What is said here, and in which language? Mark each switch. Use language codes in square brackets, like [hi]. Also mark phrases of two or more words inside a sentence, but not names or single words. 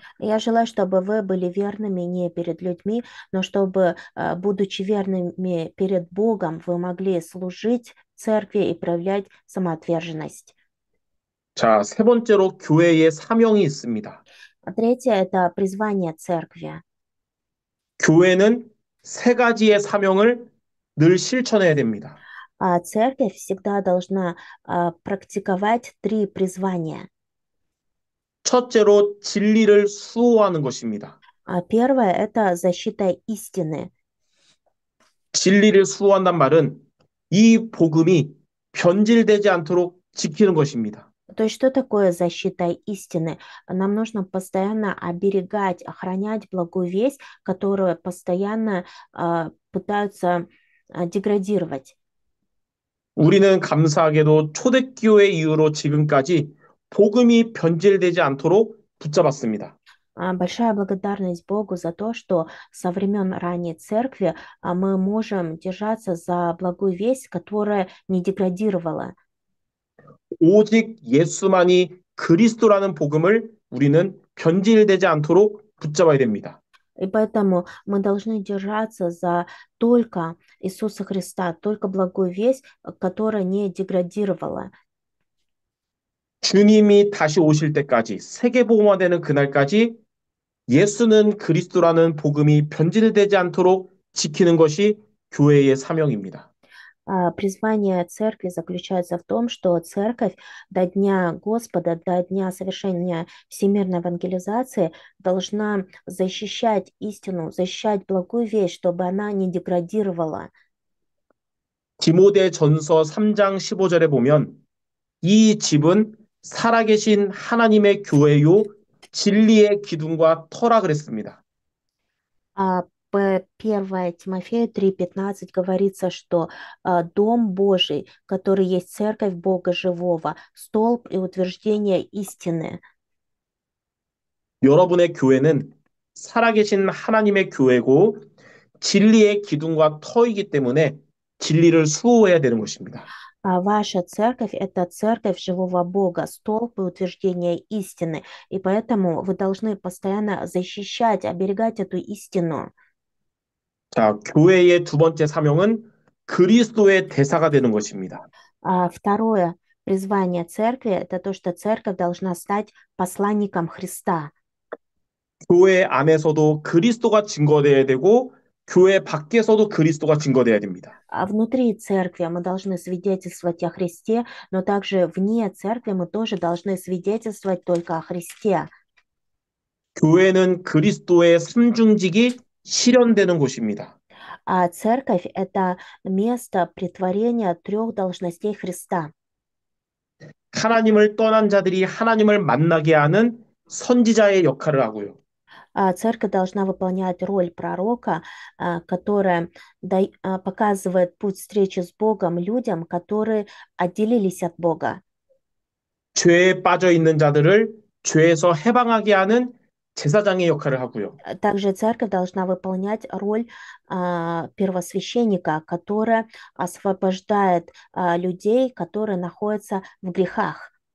[ru] Я желаю, чтобы вы были верными не перед людьми, но чтобы, будучи верными перед Богом, вы могли служить церкви и проявлять самоотверженность. [ko] 자, 세 번째로 교회의 사명이 있습니다. [ru] А третье– это призвание церкви. [ko] 교회는 세 가지의 사명을 늘 실천해야 됩니다. [ru] А церковь всегда должна практиковать три призвания. [ko] 첫째로 진리를 수호하는 것입니다. [ru] Первое– это защита истины. [ko] 진리를 수호한단 말은 이 복음이 변질되지 않도록 지키는 것입니다. [ru] То есть что такое защита истины? Нам нужно постоянно оберегать, охранять благую весть, которую постоянно пытаются деградировать. [ko] 우리는 감사하게도 초대교회 이후로 지금까지 복음이 변질되지 않도록 붙잡았습니다. [ru] Большая благодарность Богу за то, что со времен ранней церкви мы можем держаться за благую весть, которая не деградировала. [ko] 오직 예수만이 그리스도라는 복음을 우리는 변질되지 않도록 붙잡아야 됩니다. [ru] И поэтому мы должны держаться за только Иисуса Христа, только благую весть, которая не деградировала. [ko] 주님이 다시 오실 때까지 세계복음화되는 그날까지 예수는 그리스도라는 복음이 변질되지 않도록 지키는 것이 교회의 사명입니다. [ru] Призвание церкви заключается в том, что церковь до Дня Господа, до Дня совершения всемирной евангелизации должна защищать истину, защищать благую весть, чтобы она не деградировала. [ko] 디모데전서 3장 15절에 보면 이 집은 살아계신 하나님의 교회요 진리의 기둥과 터라 그랬습니다. [ru] По 1 Тимофею 3:15 говорится, что Дом Божий, который есть церковь Бога живого, столб и утверждение истины. [ko] 여러분의 교회는 살아계신 하나님의 교회고 진리의 기둥과 터이기 때문에 진리를 수호해야 되는 것입니다. [ru] А ваша церковь– это церковь живого Бога, столб и утверждение истины. И поэтому вы должны постоянно защищать, оберегать эту истину. [ko] 자, 교회의 두 번째 사명은 그리스도의 대사가 되는 것입니다. [ru] А второе призвание церкви– это то, что церковь должна стать посланником Христа. [ko] 교회 안에서도 그리스도가 증거되어야 되고 교회 밖에서도 그리스도가 증거되어야 됩니다. [ru] А внутри церкви мы должны свидетельствовать о Христе, но также вне церкви мы тоже должны свидетельствовать только о Христе. [ko] 교회는 그리스도의 삼중직이 실현되는 곳입니다. [ru] А церковь– это место претворения трех должностей Христа. [ko] 하나님을 떠난 자들이 하나님을 만나게 하는 선지자의 역할을 하고요. [ru] Церковь должна выполнять роль пророка, которая показывает путь встречи с Богом людям, которые отделились от Бога. [ko] 죄에 빠져 있는 자들을 죄에서 해방하게 하는 제사장의 역할을 하고요. [ru] Также церковь должна выполнять роль первосвященника, которая освобождает людей, которые находятся в грехах.